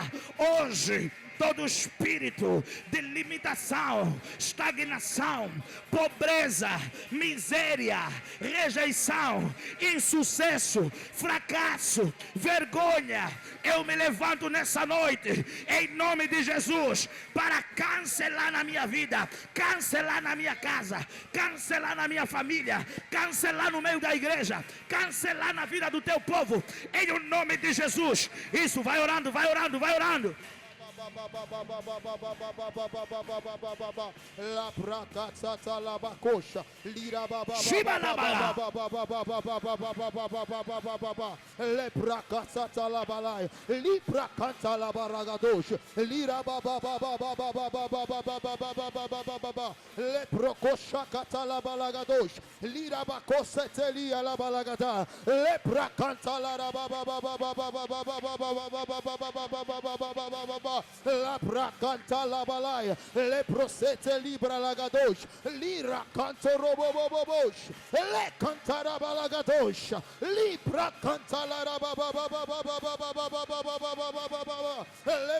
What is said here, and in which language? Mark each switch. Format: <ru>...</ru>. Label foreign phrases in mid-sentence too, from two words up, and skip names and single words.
<pt>Hoje todo espírito de limitação, estagnação, pobreza, miséria, rejeição, insucesso, fracasso, vergonha, eu me levanto nessa noite em nome de Jesus para cancelar na minha vida, cancelar na minha casa, cancelar na minha família, cancelar no meio da igreja, cancelar na vida do teu povo, em o nome de Jesus. Isso, vai orando, vai orando, vai orando. La prakata la bakosha lira baba le prakata la balai li prakata la baragadosh lira baba le prokosha kata la balagadosh lira bakosa telia la balagada le prakata la baba la bracanta la balaya le prosete libra lagadosh lira canto robobobobosh le cantara balagadosh libra canta la</pt>